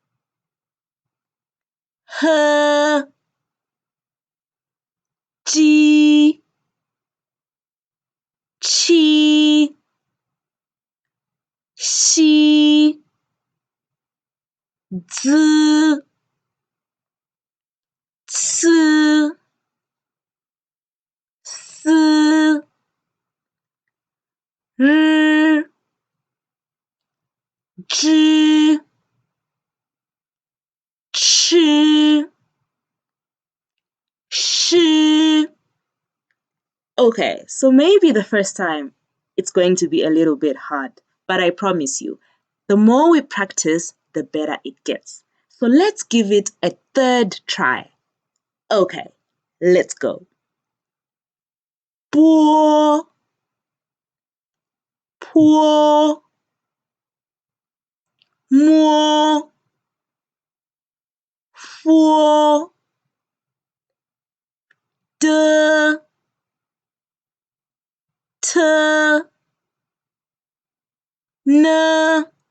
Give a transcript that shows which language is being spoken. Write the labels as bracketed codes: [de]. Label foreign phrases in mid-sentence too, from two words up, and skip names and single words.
[zh] h ji qi xi zi ci si r zhi chi shi. [en] Okay, so maybe the first time it's going to be a little bit hard, but I promise you, the more we practice, the better it gets. So let's give it a third try. Okay, let's go. [zh] 波 坡 摸 佛 的 t n